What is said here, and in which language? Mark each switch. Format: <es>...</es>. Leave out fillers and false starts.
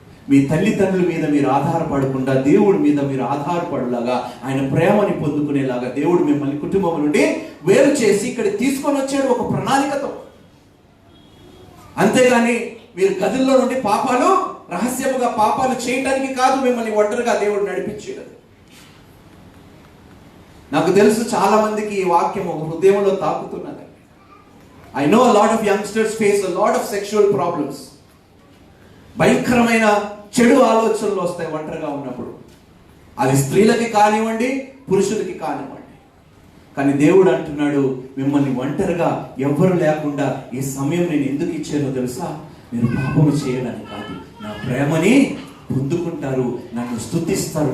<te>మీ తల్లిదండ్రుల మీద మీరు ఆధారపడకుండా దేవుడి మీద మీరు ఆధారపడలాగా, ఆయన ప్రేమని పొందుకునేలాగా దేవుడు మిమ్మల్ని కుటుంబం నుండి వేరు చేసి ఇక్కడ తీసుకొని వచ్చాడు ఒక ప్రణాళికతో. అంతేగాని మీరు గదుల్లో నుండి పాపాలు రహస్యముగా పాపాలు చేయటానికి కాదు మిమ్మల్ని ఒంటరిగా దేవుడు నడిపించాడు. నాకు తెలుసు చాలా మందికి ఈ వాక్యం హృదయంలో తాకుతున్నది.</te> <en>I know a lot of youngsters face a lot of sexual problems.</en> <te>భయంకరమైన చెడు ఆలోచనలు వస్తాయి ఒంటరిగా ఉన్నప్పుడు. అది స్త్రీలకి కానివ్వండి, పురుషులకి కానివ్వండి. కానీ దేవుడు అంటున్నాడు, మిమ్మల్ని ఒంటరిగా ఎవ్వరు లేకుండా ఈ సమయం నేను ఎందుకు ఇచ్చానో తెలుసా? మీరు పాపము చేయడానికి కాదు, నా ప్రేమని పొందుకుంటారు, నన్ను స్తుతిస్తారు.</te>